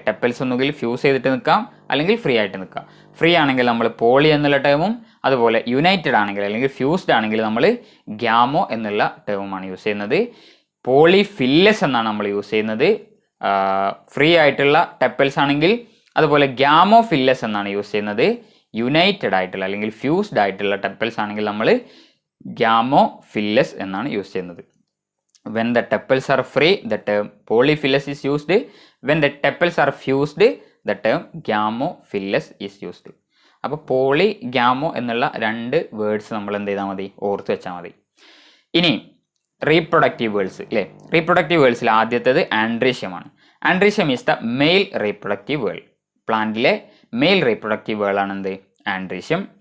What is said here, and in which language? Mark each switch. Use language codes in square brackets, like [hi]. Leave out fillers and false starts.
[ml] ടെപ്പൽസ് ഒന്നുകിൽ ഫ്യൂസ് ചെയ്തിട്ട് നിൽക്കാം അല്ലെങ്കിൽ ഫ്രീ ആയിട്ട് നിൽക്കാം. ഫ്രീ ആണെങ്കിൽ നമ്മൾ പോളി എന്നുള്ള ടേമും, അതുപോലെ യുണൈറ്റഡ് ആണെങ്കിൽ അല്ലെങ്കിൽ ഫ്യൂസ്ഡ് ആണെങ്കിൽ നമ്മൾ ഗ്യാമോ എന്നുള്ള ടേമുമാണ് യൂസ് ചെയ്യുന്നത്. പോളിഫില്ലസ് എന്നാണ് നമ്മൾ യൂസ് ചെയ്യുന്നത് ഫ്രീ ആയിട്ടുള്ള ടെപ്പൽസ് ആണെങ്കിൽ. അതുപോലെ ഗ്യാമോഫില്ലസ് എന്നാണ് യൂസ് ചെയ്യുന്നത് യുണൈറ്റഡ് ആയിട്ടുള്ള അല്ലെങ്കിൽ ഫ്യൂസ്ഡ് ആയിട്ടുള്ള ടെപ്പൽസ് ആണെങ്കിൽ നമ്മൾ ഗ്യാമോഫില്ലസ് എന്നാണ് യൂസ് ചെയ്യുന്നത്. [en] When the tepals are free, the term polyphilous is used. When the tepals are fused, the term gamophilous is used. [ml] അപ്പോൾ പോളി ഗ്യാമോ എന്നുള്ള രണ്ട് വേർഡ്സ് നമ്മൾ എന്ത് ചെയ്താൽ മതി, ഓർത്ത് വെച്ചാൽ മതി. ഇനി റീപ്രൊഡക്റ്റീവ് വേർഡ്സ് അല്ലേ. റീപ്രൊഡക്റ്റീവ് വേർഡ്സിൽ ആദ്യത്തേത് ആൻഡ്രീഷ്യമാണ്. [en] Androecium is the male reproductive whorl. [ml] പ്ലാന്റിലെ mail reproductive world ആണ് എന്ത്, ആൻഡ്രീഷ്യം.